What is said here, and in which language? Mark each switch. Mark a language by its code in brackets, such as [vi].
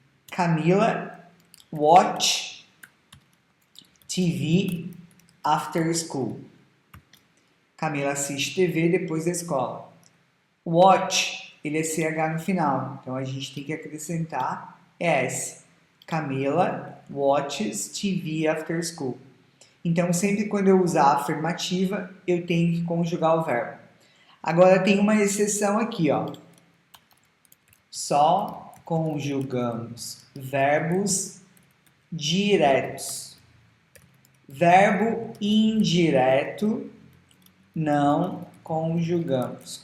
[en] Camila watch TV after school. [pt] Camila assiste TV depois da escola. Watch, ele é CH no final. Então, a gente tem que acrescentar S. [en] Camila watches TV after school. [pt] Então, sempre quando eu usar a afirmativa, eu tenho que conjugar o verbo. Agora, tem uma exceção aqui, ó. Só conjugamos verbos diretos. Verbo indireto não conjugamos.